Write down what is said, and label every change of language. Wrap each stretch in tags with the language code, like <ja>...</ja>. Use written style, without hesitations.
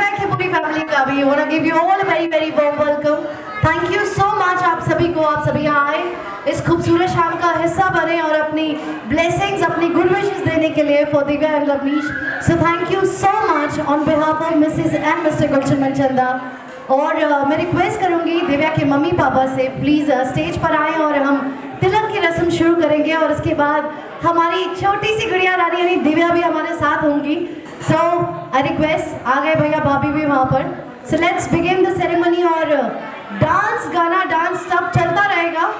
<hi>पूरी फैमिली का भी</hi> <en>want to give you all a very warm welcome. Thank you so much</en> <hi>आप सभी को, आप सभी आए इस खूबसूरत शाम का हिस्सा बने और अपनी blessings, अपनी</hi> <en>good wishes</en> <hi>देने के लिए</hi> <en>for Divya and Lavnish. So thank you so much on behalf of Mrs. and Mr. Gulshan Manchanda.</en> <hi>और मैं रिक्वेस्ट करूंगी दिव्या के मम्मी पापा से प्लीज़ स्टेज पर आएँ और हम तिलक की रस्म शुरू करेंगे और उसके बाद हमारी छोटी सी गुड़िया रानी यानी दिव्या भी हमारे साथ होंगी.</hi> <en>so I request,</en> <hi>आ गए भैया भाभी भी वहाँ पर.</hi> <en>so let's begin the ceremony</en> <hi>और डांस गाना डांस सब चलता रहेगा.</hi>